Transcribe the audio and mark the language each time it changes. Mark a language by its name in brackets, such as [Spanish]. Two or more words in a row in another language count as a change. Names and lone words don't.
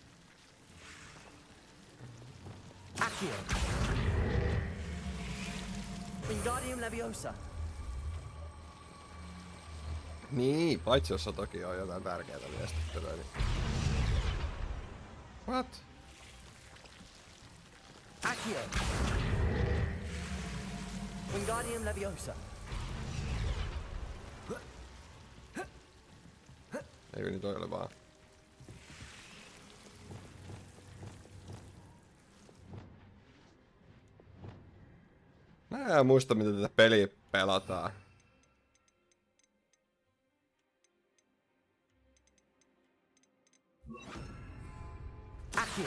[Finnish] Accio. Wingardium Leviosa. Niin, paitsi jos toki on jotain tärkeää viestittelyä, niin... What? Accio. Wingardium Leviosa. Eikö niin toi ole vaan? Mä en muista miten tätä peliä pelataan. Accio.